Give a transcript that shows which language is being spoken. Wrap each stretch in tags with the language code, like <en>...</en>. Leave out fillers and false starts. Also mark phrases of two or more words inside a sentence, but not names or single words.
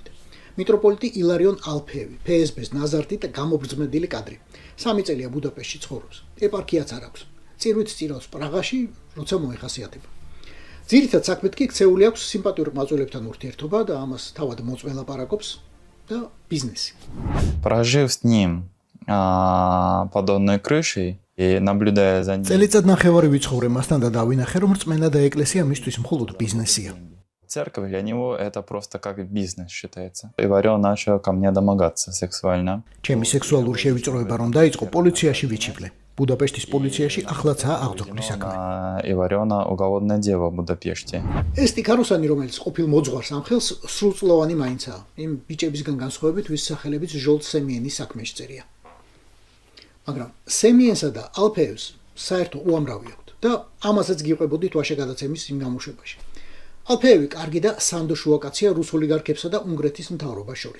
<ka>მიტროპოლიტი ილარიონ ალფეევი, PSB-ს ნაზარდით გამობრძმედილი კადრი. 3 წელია ბუდაპეშტში ცხოვრობს. ეპარქიაც არ აქვს. წირვით წირავს პრაღაში, როცა მოეხასიათება. ძირითად საქმეთ კი ქცეული აქვს სიმპათიურ მაწველებთან ურთიერთობა და ამას თავად მოწმე ლაპარაკობს და ბიზნესი.</ka> <ru>Прожив с ним под одной крышей и наблюдая за ним.</ru> <ka>წელიწად ნახევარი ვიცხოვრე მასთან და დავინახე, რომ რწმენა და ეკლესია მისთვის მხოლოდ ბიზნესია.</ka> <ru>Церковь для него это просто как бизнес считается. Иварён начал ко мне домогаться сексуально.</ru> <ka>ჩემი სექსუალური შევიწროება რომ დაიწყო პოლიციაში ვიჩივლე. ბუდაპეშტის პოლიციაში ახლაცაა აღძრული საქმე.</ka> <ru>Иварёна уголовное дело в Будапеште.</ru> <ka>ეს ტიქაროსანი, რომელიც ყოფილ მოძღვარს ამხელს, სრულწლოვანი მაინცაა. იმ ბიჭებისგან განსხვავებით, ვის სახელებით ჟოლტ სემიენის საქმე შეწერია. მაგრამ სემიენსა და ალფეევს საერთო უამრავი აქვთ და ამასაც გიყვებოდით ვაშე გადაცემის იმ გამოშვებაში. ალფეევი კარგი და სანდო შუაკაცია რუს ოლიგარქებსა და უნგრეთის მთავრობას შორის.</ka>